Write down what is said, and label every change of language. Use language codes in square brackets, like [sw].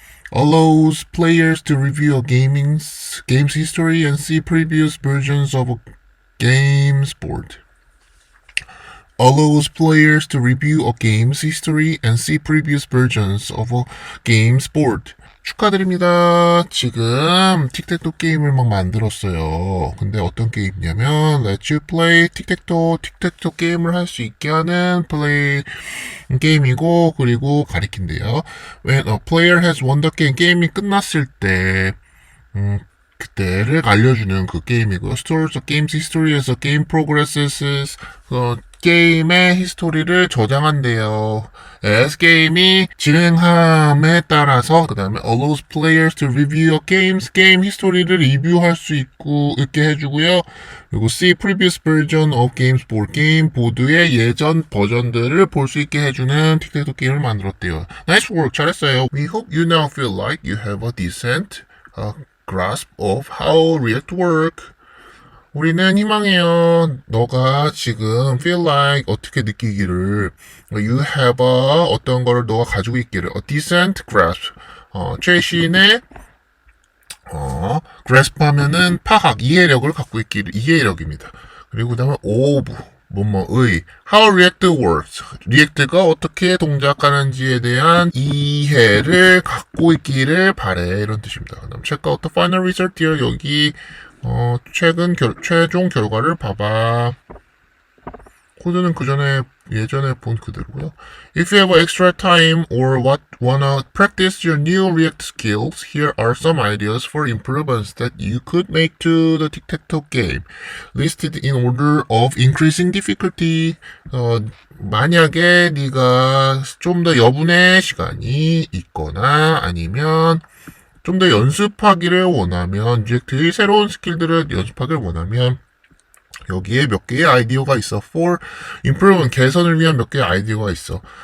[en] Allows players to review a game's history and see previous versions of a game's board. Allows players to review a game's history and see previous versions of a game's board. [ko] 축하드립니다. 지금 틱택토 게임을 막 만들었어요. 근데 어떤 게임이냐면 [en] Let's You Play [ko] 틱택토 게임을 할 수 있게 하는 플레이 게임이고 그리고 가리킨대요. [en] When a player has won the game, [ko] 게임이 끝났을 때 그때를 알려주는 그 게임이고요. [en] Stores the game's history as a game progresses. [ko] 게임의 히스토리를 저장한대요. as 게임이 진행함에 따라서 그 다음에 [en] allows players to review a [ko] 게임 히스토리를 리뷰할 수 있게 해주고요. 그리고 [en] see previous version of games board [ko] 게임 보드의 예전 버전들을 볼 수 있게 해주는 틱택토 게임을 만들었대요. [en] Nice work, [ko] 잘했어요. [en] We hope you now feel like you have a decent grasp of how React work. [ko] 우리는 희망해요. 너가 지금 feel like 어떻게 느끼기를 [en] you have a [ko] 어떤 거를 너가 가지고 있기를 [en] a decent grasp [ko] 최신의 grasp 하면은 파악, 이해력을 갖고 있기를 이해력입니다. 그리고 그 다음에 of 뭐뭐의 [en] how React works [ko] 리액트가 어떻게 동작하는지에 대한 이해를 갖고 있기를 바래 이런 뜻입니다. 그 다음 [en] check out the final result here [ko] 여기 최종 결과를 봐봐. 코드는 그 전에 예전에 본 그대로고요. [en] If you have extra time or wanna practice your new React skills, here are some ideas for improvements that you could make to the tic-tac-toe game, listed in order of increasing difficulty. [ko] 만약에 네가 좀 더 여분의 시간이 있거나 아니면 좀 더 연습하기를 원하면, 리액트의 새로운 스킬들을 연습하기를 원하면 여기에 몇 개의 아이디어가 있어. [en] For improvement, [ko] 개선을 위한 몇 개의 아이디어가 있어.